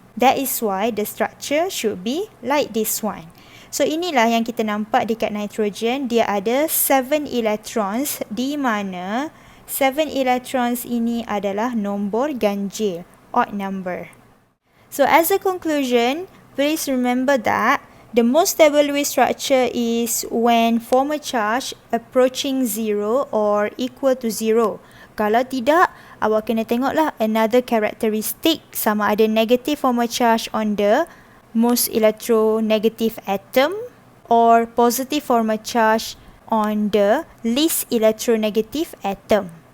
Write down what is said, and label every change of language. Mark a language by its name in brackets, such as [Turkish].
[English] That is why the structure should be like this one. [Malay] So inilah yang kita nampak dekat nitrogen, dia ada 7 electrons, di mana 7 electrons ini adalah nombor ganjil, [English] odd number. So as a conclusion, please remember that the most stable Lewis structure is when formal charge approaching 0 or equal to 0. [Malay] Kalau tidak, awak kena tengoklah [English] another characteristic, [Malay] sama ada [English] negative formal charge on the most electronegative atom [Malay] or positive formal charge on the least electronegative atom.